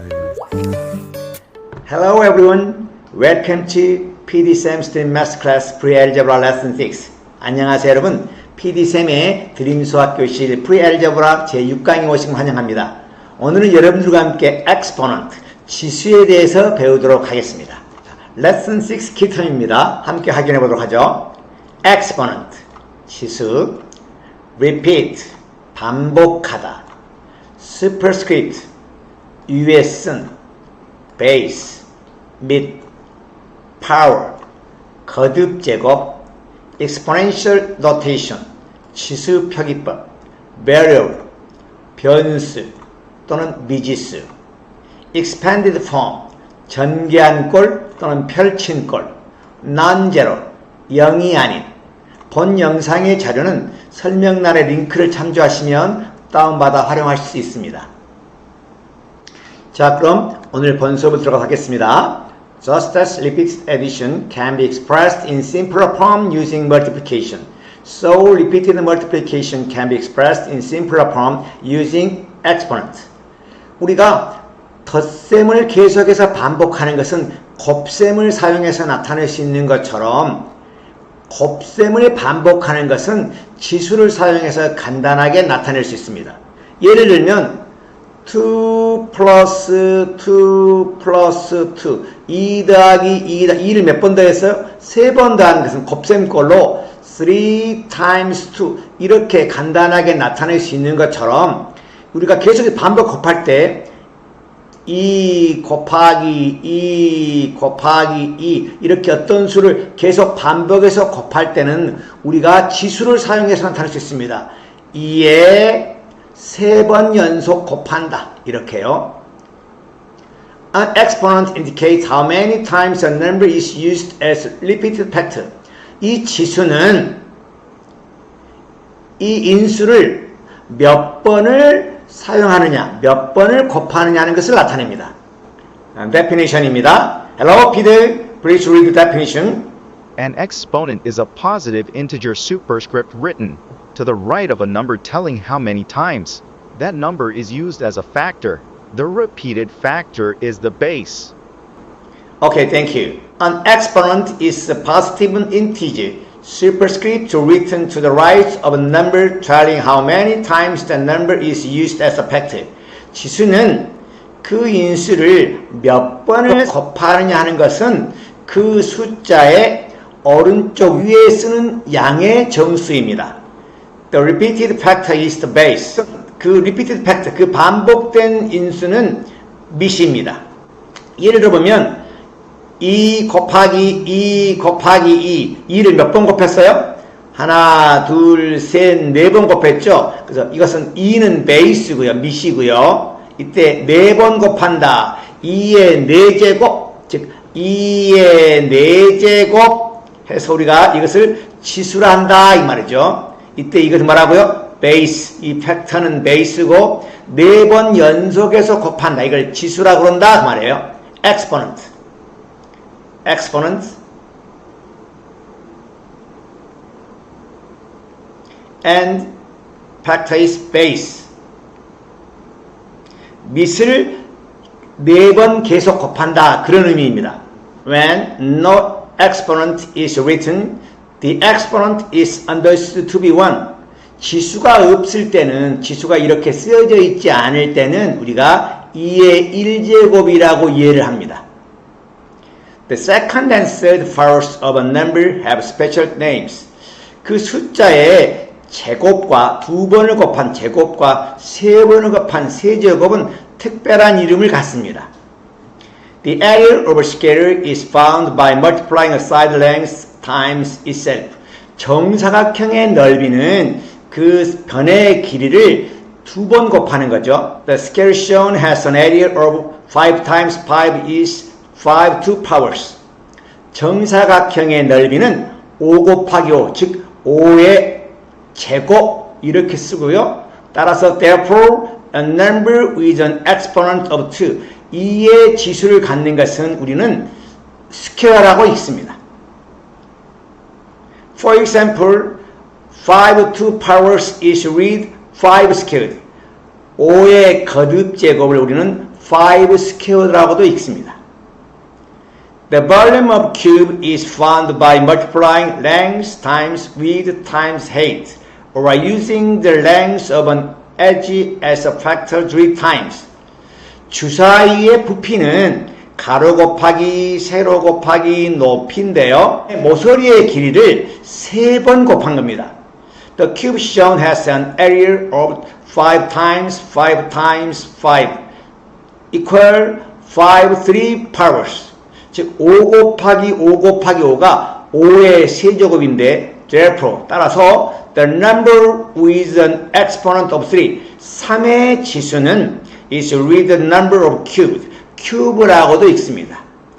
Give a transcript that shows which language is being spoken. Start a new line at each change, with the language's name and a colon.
English: Hello everyone, welcome to PD쌤's Dream Math Class Pre-Algebra Lesson 6.
Korean: 안녕하세요 여러분, PD쌤의 드림 수학 교실 Pre-Algebra 제6강에 오신 환영합니다. 오늘은 여러분들과 함께 exponent, 지수에 대해서 배우도록 하겠습니다. Lesson 6 키텀입니다. 함께 확인해 보도록 하죠. exponent, 지수, repeat, 반복하다, superscript, 위에 쓴, base, 및 power, 거듭 제곱, exponential notation, 지수 표기법, variable, 변수 또는 미지수, expanded form, 전개한 꼴 또는 펼친 꼴, non-zero, 0이 아닌. 본 영상의 자료는 설명란의 링크를 참조하시면 다운받아 활용하실 수 있습니다. 자, 그럼 오늘 본 수업을 들어가 보겠습니다.
English: Just as repeated addition can be expressed in simpler form using multiplication, so repeated multiplication can be expressed in simpler form using exponent.
Korean: 우리가 덧셈을 계속해서 반복하는 것은 곱셈을 사용해서 나타낼 수 있는 것처럼 곱셈을 반복하는 것은 지수를 사용해서 간단하게 나타낼 수 있습니다. 예를 들면 2 플러스 2 플러스 2 2 더하기 2를 몇 번 더했어요? 3번 더하는 것은 곱셈꼴로 3 times 2 이렇게 간단하게 나타낼 수 있는 것처럼 우리가 계속 반복 곱할 때 2 곱하기 2 곱하기 2 이렇게 어떤 수를 계속 반복해서 곱할 때는 우리가 지수를 사용해서 나타낼 수 있습니다. 2에 3번 연속 곱한다. 이렇게요.
English: An exponent indicates how many times a number is used as repeated factor.
Korean: 이 지수는 이 인수를 몇 번을 사용하느냐, 몇 번을 곱하느냐 하는 것을 나타냅니다. definition입니다.
English: Hello, Peter. Please read the definition. An exponent is a positive integer superscript written to the right of a number telling how many times that number is used as a factor. The repeated factor is the base. Okay, thank you. An exponent is a positive integer superscript written to the right of a number telling how many times the number is used as a factor.
Korean: 지수는 그 인수를 몇 번을 곱하느냐 하는 것은 그 숫자의 오른쪽 위에 쓰는 양의 정수입니다.
English: The repeated factor is the base.
Korean: 그
English: repeated factor,
Korean: 그 반복된 인수는 밑입니다. 예를 들어보면 2 곱하기 2 곱하기 2, 2를 몇 번 곱했어요? 하나, 둘, 셋, 4번 곱했죠? 그래서 이것은 2는 베이스고요, 밑이고요. 이때 4번 곱한다. 2의 4제곱, 즉 2의 4제곱 해서 우리가 이것을 치수라 한다 이 말이죠. 이때 이것은 뭐라고요? 베이스. 이 팩터는 베이스고 4번 연속해서 곱한다. 이걸 지수라 그런다 그 말이에요.
English: exponent. exponent and factor is base.
Korean: 밑을 4번 계속 곱한다. 그런 의미입니다.
English: When no exponent is written, the exponent is understood to be 1.
Korean: 지수가 없을 때는, 지수가 이렇게 쓰여져 있지 않을 때는 우리가 2의 1제곱이라고 이해를 합니다.
English: The second and third powers of a number have special names.
Korean: 그 숫자의 제곱과 2번을 곱한 제곱과 3번을 곱한 세제곱은 특별한 이름을 갖습니다.
English: The area of a scalar is found by multiplying a side length times itself.
Korean: 정사각형의 넓이는 그 변의 길이를 2번 곱하는 거죠.
English: The scalar shown has an area of 5 times 5 is 5 2 powers.
Korean: 정사각형의 넓이는 5 곱하기 5, 즉 5의 제곱 이렇게 쓰고요. 따라서
English: therefore a number with an exponent of 2,
Korean: 2의 지수를 갖는 것은 우리는 스퀘어라고 읽습니다.
English: For example, 5 2 powers is read 5 squared.
Korean: 5의 거듭 제곱을 우리는
English: 5 squared
Korean: 라고도 읽습니다.
English: The volume of cube is found by multiplying length times width times height, or by using the length of an edge as a factor 3 times.
Korean: 주사위의 부피는 가로 곱하기 세로 곱하기 높이인데요. 모서리의 길이를 3번 곱한 겁니다.
English: The cube shown has an area of 5 times 5 times 5 equal 5 3 powers.
Korean: 즉 5 곱하기 5 곱하기 5가 5의 세제곱인데
English: therefore
Korean: 따라서
English: the number with an exponent of 3
Korean: 3의 지수는
English: is with the number of cubes
Korean: 큐브라고도 읽습니다.